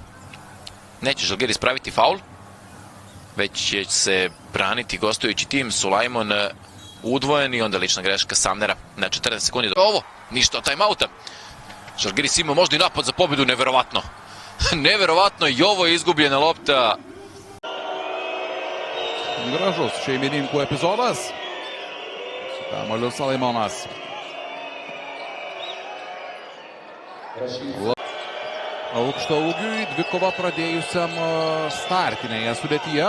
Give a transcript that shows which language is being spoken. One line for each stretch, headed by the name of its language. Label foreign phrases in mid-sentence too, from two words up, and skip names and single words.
Serbian: Neće Žalgiris praviti faul. Već će se braniti gostujući tim. Sulajman udvojen i onda lična greška Samnera na 40 sekundi. Ovo, ništa od timeouta. Žalgiris ima možda i napad za pobjedu, neverovatno. Neverovatno, i ovo je izgubljena lopta.
Lithuanian: Gražus šeimininkų epizodas. Kamuoliu Sulaimonas. Aukšto ūgiui dvikova pradėjusiam startinėje sudėtyje.